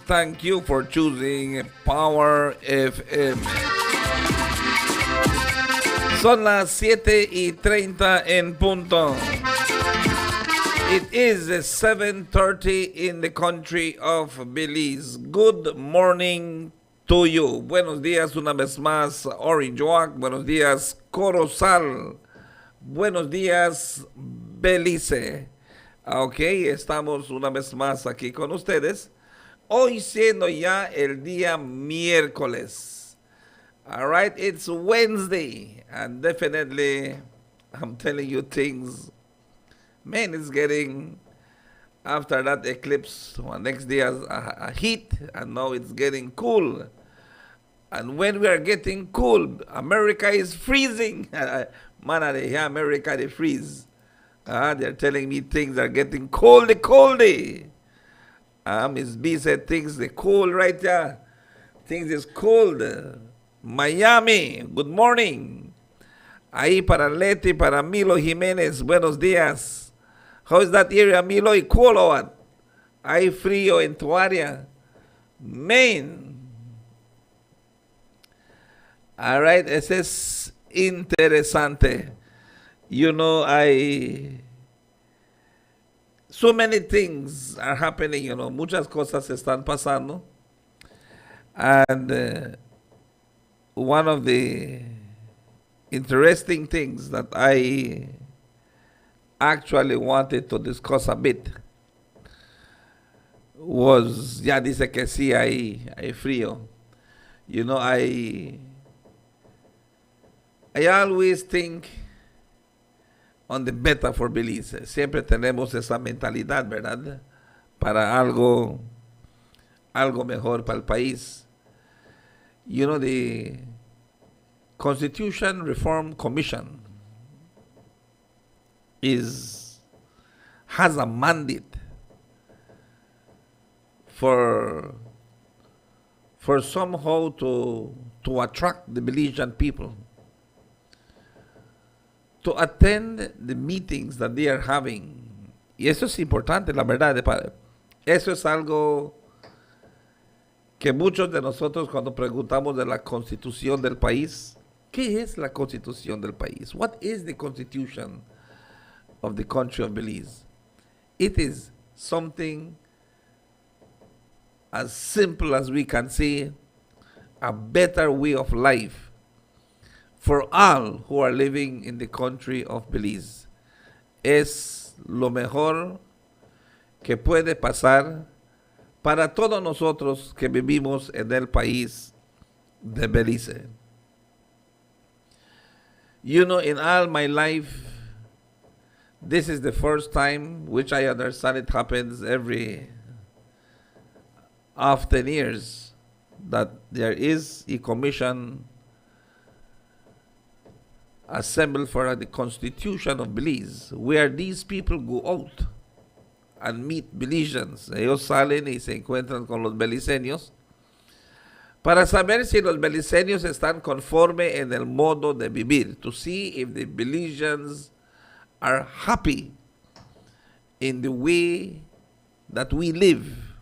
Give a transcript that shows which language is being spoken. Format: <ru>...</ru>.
<en>Thank you for choosing Power FM.</en> <es>Son las 7:30 en punto.</es> <en>It is 7:30 in the country of Belize. Good morning to you.</en> <es>Buenos días una vez más, Orange Walk. Buenos días, Corozal. Buenos días, Belize. Ok, estamos una vez más aquí con ustedes. Hoy siendo ya el día miércoles.</es> <en>All right, it's Wednesday. And definitely, I'm telling you things. Man, it's getting, after that eclipse, next day a heat. And now it's getting cool. And when we are getting cool, America is freezing. Man, they hear America, they freeze. They're telling me things are getting coldy. Miss B said things are cold right there. Things is cold. Miami, good morning.</en> <es>Ahí para Leti, para Milo Jiménez, buenos días.</es> <en>How is that area, Milo? ¿Y cool or what?</en> <es>Hay frío en tu área.</es> <en>Maine. All right,</en> <es>ese es interesante.</es> <en>You know, so many things are happening, you know,</en> <es>muchas cosas están pasando.</es> <en>And one of the interesting things that I actually wanted to discuss a bit was,</en> <es>ya dice que sí hay frío.</es> <en>You know, I always think on the better for Belize.</en> <es>Siempre tenemos esa mentalidad, ¿verdad? Para algo mejor para el país.</es> <en>You know, the Constitution Reform Commission has a mandate for somehow to attract the Belizean people to attend the meetings that they are having.</en> <es>Y eso es importante, la verdad. Eso es algo que muchos de nosotros cuando preguntamos de la constitución del país, ¿qué es la constitución del país?</es> <en>What is the constitution of the country of Belize? It is something as simple as we can say, a better way of life for all who are living in the country of Belize.</en> <es>Es lo mejor que puede pasar para todos nosotros que vivimos en el país de Belize.</es> <en>You know, in all my life, this is the first time, which I understand it happens every after 10 years, that there is a commission assembled for the Constitution of Belize, where these people go out and meet Belizeans.</en> <es>Ellos salen y se encuentran con los beliceños para saber si los beliceños están conforme en el modo de vivir,</es> <en>to see if the Belizeans are happy in the way that we live.</en>